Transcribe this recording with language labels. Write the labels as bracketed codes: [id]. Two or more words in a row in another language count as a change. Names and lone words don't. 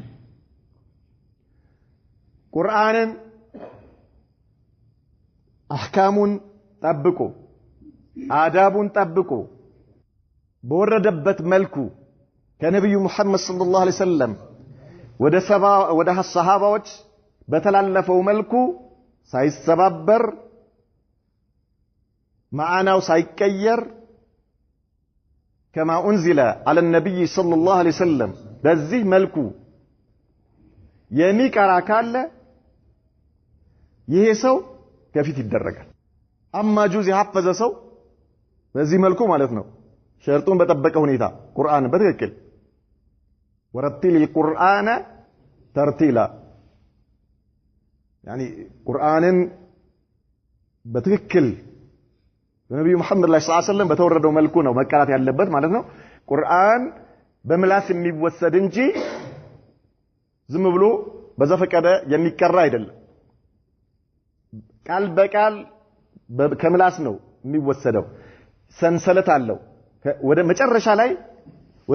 [am] ቁርአንን አህካሙን ጠብቆ አዳቡን ጠብቆ በወረደበት መልኩ ከነብዩ መሐመድ [ar] صلى الله عليه وسلم [am] ወደ ሰሃባዎች በተላለፈው መልኩ ሳይሰባበር ማዕናው ሳይቀየር [ar] كما أنزل على النبي صلى الله عليه وسلم [am] በዚህ መልኩ የሚቀራ ካለ ይሄ ሰው ከፊት ይደረጋል አማ ጁዝ ያፈዘ ሰው በዚህ መልኩ ማለት ነው ሸርጡን በጠበቀ ሁኔታ ቁርአን በትክክል [ar] ورتل القرآن ترتيلا [am] يعني ቁርአንን በትክክል ነብዩ መሐመድ [ar] صلى الله عليه وسلم [am] በተወረደው መልኩ ነው መቀራት ያለበት ማለት ነው ቁርአን በምላስ የሚወሰድ እንጂ ዝም ብሎ በዘፈቀደ የሚቀራ አይደለም ቃል በቃል ከምላስ ነው የሚወሰደው ሰንሰለት አለው ወደ መጨረሻ ላይ ወደ